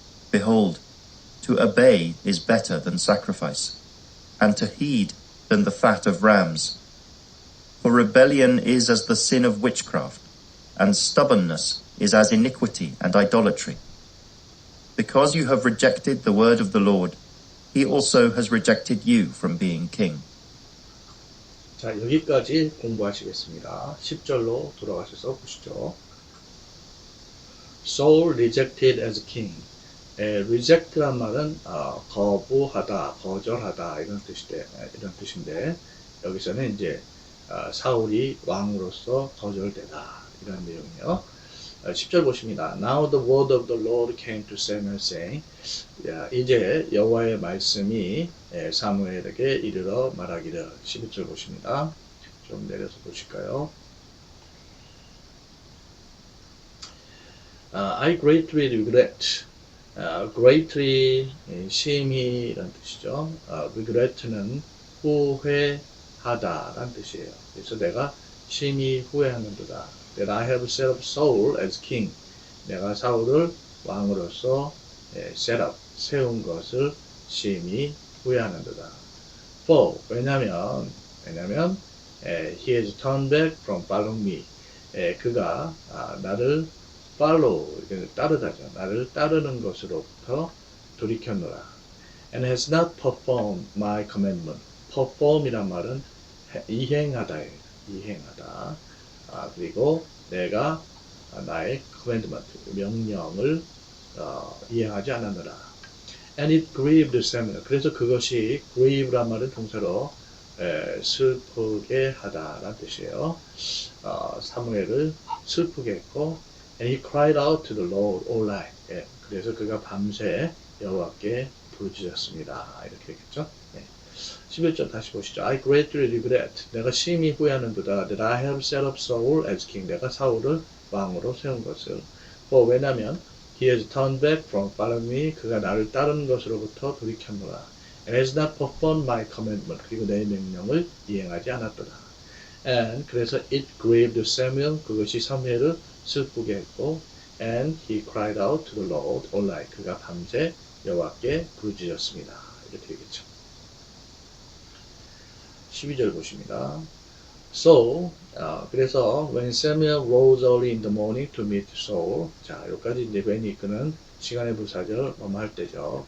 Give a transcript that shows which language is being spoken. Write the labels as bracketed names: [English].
[English] Behold, to obey is better than sacrifice, and to heed than the fat of rams. For rebellion is as the sin of witchcraft, and stubbornness is as iniquity and idolatry. Because you have rejected the word of the Lord, he also has rejected you from being king. [Korean] 자, 여기까지 공부하시겠습니다. 10절로 돌아가셔서 보시죠. [English] Saul rejected as king. [Korean] reject란 말은 거부하다, 거절하다 이런 뜻인데 여기서는 이제 사울이 왕으로서 거절되다 이런 내용이요. 10절 보십니다. [English] Now the word of the Lord came to Samuel saying, [Korean] 이제 여호와의 말씀이 사무엘에게 이르러 말하기를. 11절 보십니다. 좀 내려서 보실까요? [English] I greatly regret. [Korean] greatly 심히 이란 뜻이죠. regret는 후회하다 라는 뜻이에요. 그래서 내가 심히 후회하는도다. [English] That I have set up Saul as king. [Korean] 내가 사울을 왕으로서 set up, 세운 것을 심히 후회하는도다. [English] For, 왜냐면 he has turned back from following me. [Korean] 그가 나를 follow, 따르다죠. 나를 따르는 것으로부터 돌이켰노라. [English] And has not performed my commandment. [Korean] perform이란 말은 이행하다예요. 이행하다. 그리고 내가 나의 commandment, 명령을 이행하지 않았노라. [English] And it grieved Samuel. [Korean] 그래서 그것이 grieve란 말은 동사로 슬프게 하다라는 뜻이에요. 사무엘을 슬프게 했고 [English] And he cried out to the Lord all night. [Korean] 그래서 그가 밤새 여호와께 부르짖었습니다. 이렇게 했겠죠. 11절 다시 보시죠. [English] I greatly regret. [Korean] 내가 심히 후회하는도다. [English] That I have set up Saul as king. [Korean] 내가 사울을 왕으로 세운 것을. 왜냐하면 [English] He has turned back from following me. [Korean] 그가 나를 따르는 것으로부터 돌이켰노라. [English] And has not performed my commandment. [Korean] 그리고 내 명령을 이행하지 않았도다. [English] And 그래서 it grieved Samuel. [Korean] 그것이 사무엘을 슬프게 했고, [English] and he cried out to the Lord all night. [Korean] 그가 밤새 여호와께 부르짖었습니다. 이렇게 되겠죠. 12절 보십니다. [English] So, 그래서 when Samuel rose early in the morning to meet Saul. [Korean] 자, 여기까지 이제 웬이 이끄는 시간의 부사절 할 때죠.